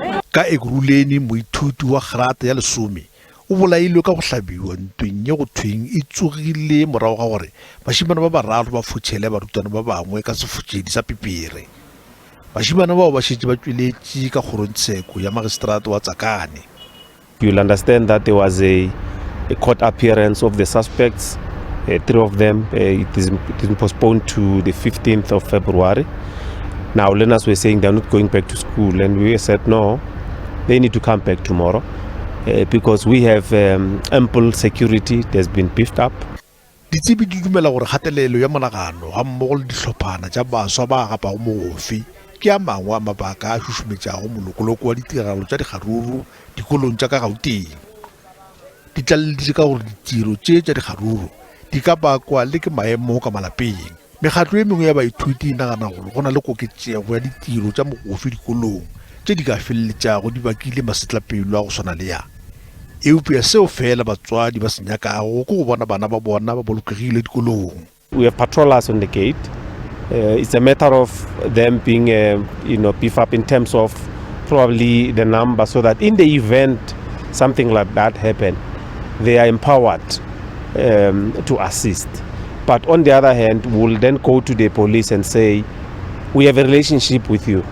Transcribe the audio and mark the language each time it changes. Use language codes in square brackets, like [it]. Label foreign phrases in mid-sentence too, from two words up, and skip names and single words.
[nso] Ka Ekurhukleni moithuti wa Grada ya lesome o bolailwe ka go hlabiwa ntweng ye go thweng e tsogile morago ga gore bašimane ba bararo ba fotšhele barutwana ba bangwe ka sefotšedi sa pipere. Bašimane bao ba šetše ba tšweletše ka kgorontsheko ya magistrate wa Tsakane. [en] You'll understand that there was a court appearance of the suspects, 3 of them. It is postponed to the 15th of February. Now, learners were saying they're not going back to school, and we said no, they need to come back tomorrow because we have ample security. It has been beefed up. [nso] Ditsebi di dumela gore kgatelelo ya monagano ga mmogo le dihlophana tša baswa ba agapago mogofe ke a mangwe a mabaka a šušumetšago molokoloko wa ditiragalo tša dikgaruru dikolong tša ka Gauteng. Di tlaleditše ka gore ditiro tše tša dikgaruru di ka bakwa le ke maemo ka malapeng. Mekgatlo e mengwe ya baithuti e nagana gore go na le koketšego ya ditiro tša mogofe dikolong tše di ka feleletšago di bakile masetlapelo a go swana le ya. Eupša seo fela batswadi ba se nyakago ke go bona bana ba bona ba bolokegile dikolong. [en] We have patrollers on the gate. It's a matter of them being beef up in terms of probably the number so that in the event something like that happen, they are empowered to assist. But on the other hand, we'll then go to the police and say, we have a relationship with you.